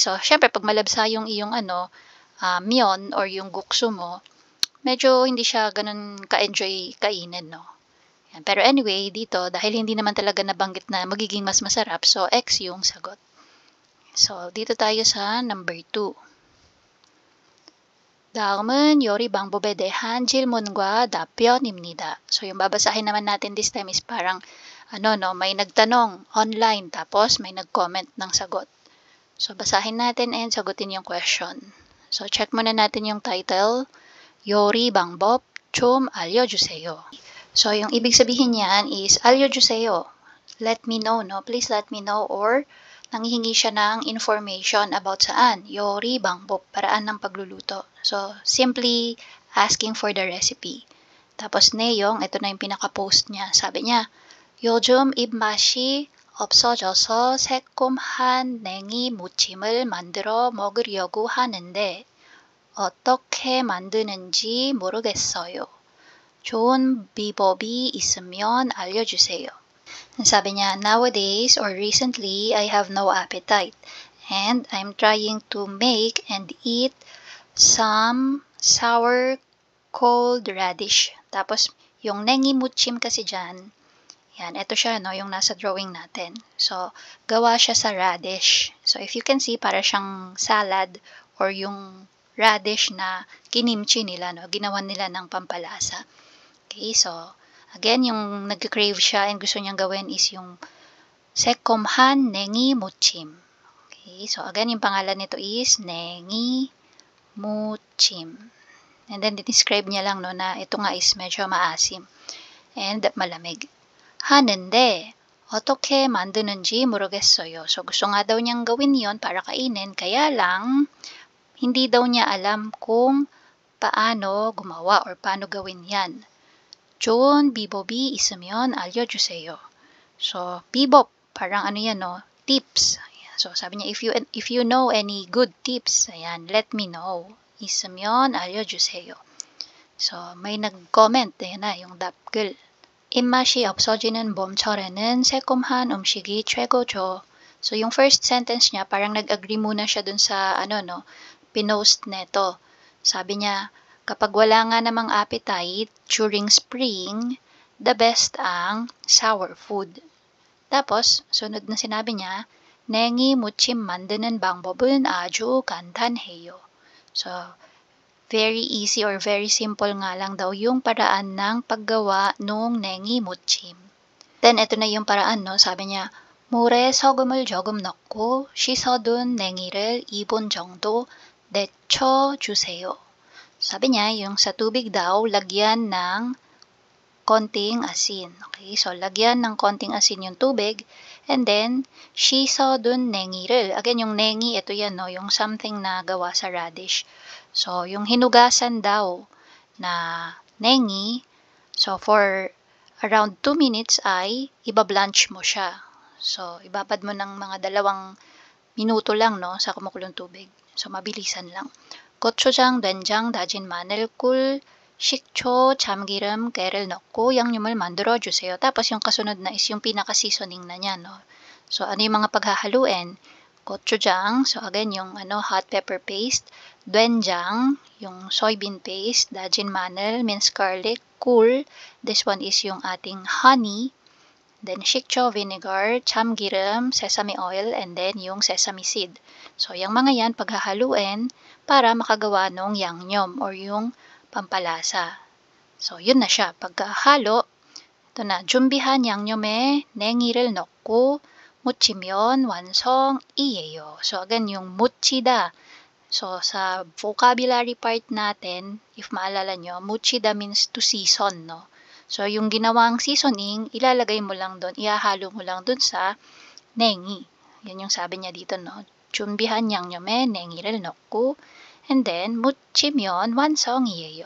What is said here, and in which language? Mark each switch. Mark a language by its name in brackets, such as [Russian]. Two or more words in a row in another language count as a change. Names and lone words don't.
[Filipino] So syempre pag malabsa yung iyong myon or yung guksu mo, medyo hindi siya ganun ka-enjoy kainin, no? Yan. Pero anyway, dito dahil hindi naman talaga nabanggit na magiging mas masarap, so X yung sagot. So, dito tayo sa number 2. [Korean] 다음은 요리 방법에 대한 질문과 답변입니다. [Filipino] So, yung babasahin naman natin [English] this time [Filipino] is parang, may nagtanong online, tapos may nag-comment ng sagot. So, basahin natin and sagutin yung question. So, check muna natin yung title, [Korean] 요리 방법 좀 알려주세요. [Filipino] So, yung ibig sabihin niyan is, 알려주세요. [English] Let me know, no? Please let me know, or [Filipino] nanghihingi siya ng information about saan? [Korean] 요리 방법, [Filipino] paraan ng pagluluto. [English] So, simply asking for the recipe. [Filipino] Tapos 내용, ito na yung pinaka-post niya. Sabi niya, [Korean] 요즘 입맛이 없어져서 새콤한 냉이 무침을 만들어 먹으려고 하는데 어떻게 만드는지 모르겠어요. 좋은 비법이 있으면 알려주세요. [Filipino] Sabi niya, [English] nowadays or recently, I have no appetite and I'm trying to make and eat some sour cold radish. [Filipino] Tapos, yung nengi muchim kasi dyan, yan, ito siya, no, yung nasa drawing natin. So, gawa siya sa radish. So, if you can see, para siyang salad or yung radish na kinimchi nila, no, ginawan nila ng pampalasa. Okay, so, again, yung nag-crave siya and gusto niyang gawin is yung [Korean] 새콤한 냉이 무침. [Filipino] Okay, so again, yung pangalan nito is [Korean] 냉이 무침. [Filipino] And then, describe niya lang no, na ito nga is medyo maasim and malamig. [Korean] 하는데 어떻게 만드는지 모르겠어요. [Filipino] So, gusto nga daw niyang gawin yon para kainin, kaya lang hindi daw niya alam kung paano gumawa or paano gawin yan. [Korean] 좋은 비법이 있으면 알려주세요. So, 비법, [Filipino] parang yan, no? Tips. Ayan. So, sabi niya, [English] if you know any good tips, ayan, let me know. [Korean] 있으면 알려주세요. [Filipino] So, may nag-comment, ayan na, yung 답글. [Korean] 입맛이 없어지는 봄철에는 새콤한 음식이 최고죠. [Filipino] So, yung first sentence niya, parang nag-agree muna siya dun sa, pinost neto. Sabi niya, kapag wala nga namang appetite [English] during spring, the best [Filipino] ang [English] sour food. [Filipino] Tapos, sunod na sinabi niya, [Korean] 냉이 무침 만드는 방법은 아주 간단해요. [Filipino] So, very easy or very simple nga lang daw yung paraan ng paggawa nung [Korean] 냉이 무침. [Filipino] Then, ito na yung paraan, no? Sabi niya, [Korean] 물에 소금을 조금 넣고 씻어둔 냉이를 2분 정도 데쳐주세요. [Filipino] Sabi niya, yung sa tubig daw, lagyan ng konting asin. Okay, so lagyan ng konting asin yung tubig, and then, [Korean] 씻어둔 냉이를, [Filipino] again, yung 냉이, ito yan, no, yung something na gawa sa radish. So, yung hinugasan daw na 냉이, so [English] for around 2 minutes [Filipino] ay ibablanch mo siya. So, ibabad mo ng mga 2 minuto lang, no, sa kumukulong tubig. So, mabilisan lang. [Korean] 고추장, 된장, 다진 마늘, 꿀, 식초, 참기름, 깨를 넣고 양념을 만들어 주세요. [Filipino] Tapos yung kasunod na is yung pinaka-seasoning na niya, no. So ano yung mga paghahaluin? [English] Gochujang, so again yung hot pepper paste, doenjang, yung soybean paste, dajin ma늘, minced garlic, 꿀, this one is [Filipino] yung ating [English] honey, then 식초, vinegar, 참기름, sesame oil, and then yung sesame seed. [Filipino] So yung mga yan paghahaluin para makagawa nung yangnyeom or yung pampalasa. So yun na siya. Pagkahalo, ito na, [Korean] 준비한 양념에 냉이를 넣고 무치면 완성이에요. [Filipino] So again, yung muchida. So sa vocabulary part natin, if maalala nyo, [English] muchida means to season, no? [Filipino] So, yung ginawang seasoning, ilalagay mo lang doon, ihahalo mo lang doon sa nengi. Yan yung sabi niya dito, no? [Korean] 준비한 양념에 냉이를 넣고 [English] and then [Korean] 무치면 완성이에요.